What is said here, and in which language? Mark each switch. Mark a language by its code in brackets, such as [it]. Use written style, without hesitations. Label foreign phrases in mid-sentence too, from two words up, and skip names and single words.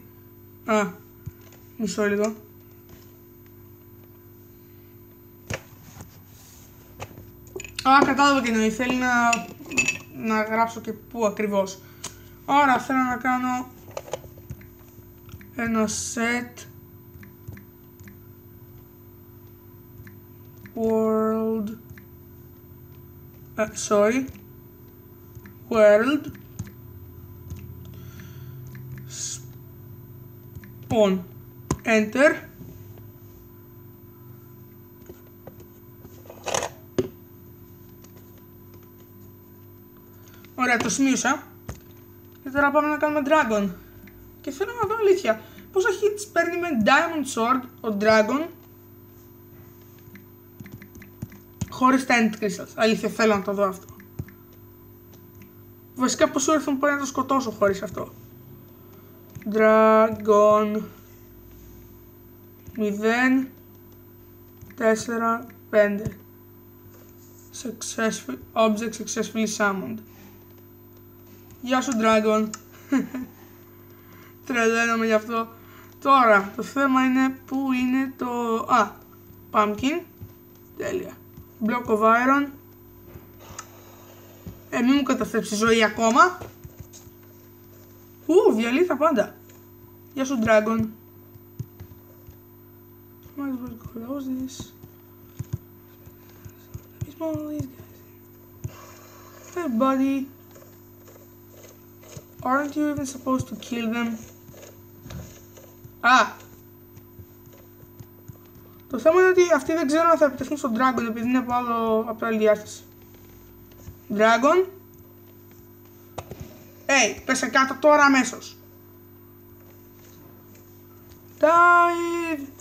[el] Μισό λίγο. Κατάλαβα τι εννοεί, θέλει να γράψω και πού ακριβώς. Άρα θέλω να κάνω ένα [en] set world spawn enter [el] ωραία, το σημείωσα και τώρα πάμε να κάνουμε dragon και θέλω να δω αλήθεια πόσα hits παίρνει με [en] diamond sword [el] ο dragon χωρίς τα [en] end crystals. [el] Αλήθεια, θέλω να το δω αυτό. Βασικά πόσο ήρθα μου πάει να το σκοτώσω χωρίς αυτό. [en] Dragon 0 4 5 Object successfully summoned. [el] Γεια σου Dragon. Τρελαίνομαι γι' αυτό. Τώρα το θέμα είναι πού είναι το... Pumpkin. Τέλεια. [en] Block of iron. [el] Μην μου καταστρέψει ζωή ακόμα. Διαλύει τα πάντα. Γεια σου Dragon. [en] Close this. Hey buddy. Aren't you even supposed to kill them? [el] Το θέμα είναι ότι αυτοί δεν ξέρω αν θα επιτεθούν στον Dragon επειδή είναι από άλλη διάσταση. Dragon. Πέσε κάτω τώρα αμέσως. Dive.